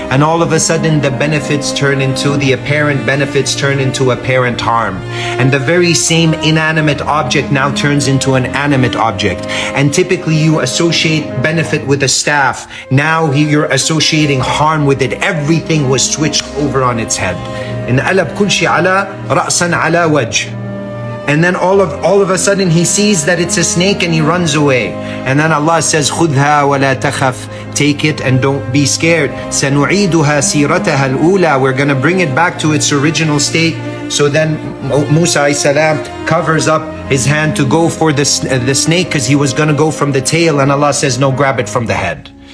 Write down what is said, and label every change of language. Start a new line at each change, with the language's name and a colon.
English: And all of a sudden the benefits turn into, the apparent benefits turn into apparent harm. And the very same inanimate object now turns into an animate object. And typically you associate benefit with a staff. Now you're associating harm with it. Everything was switched over on its head.
Arabic: انقلب كل شيء على رأسا على وجه.
English: And then all of a sudden he sees that it's a snake and he runs away. And then Allah says,
Arabic: خُذْهَا وَلَا تَخَفْ,
English: take it and don't be scared.
Arabic: سَنُعِيدُهَا سِيرَتَهَا الْأُولَى,
English: we're going to bring it back to its original state. So then Musa alayhi salam covers up his hand to go for the snake because he was going to go from the tail, and Allah says, no, grab it from the head.